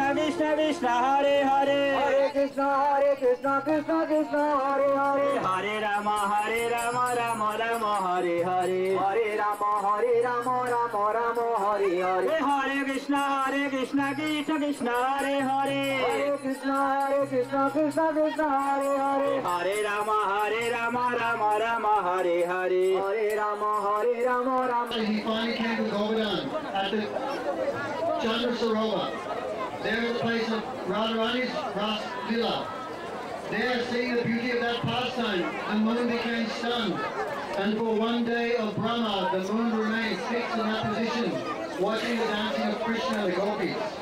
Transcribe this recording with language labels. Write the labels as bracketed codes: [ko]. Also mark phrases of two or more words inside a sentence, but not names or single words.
[sa] Krishna Hare Hare Hare Krishna Krishna Krishna Hare Hare Hare Rama Rama Hare Hare Hare Rama Rama Hare Hare Hare Krishna Krishna Krishna Hare Hare Hare Krishna Krishna Krishna Hare Hare Hare Rama Rama Hare Hare Hare Rama Rama [en] He finally came to Govardhan at the Chandra Sarovar. There is the place of Radharani's Ras Lila. There, seeing the beauty of that pastime, the moon became stunned. And for one day of Brahma, the moon remained fixed in that position, watching the dancing of Krishna and the gopis.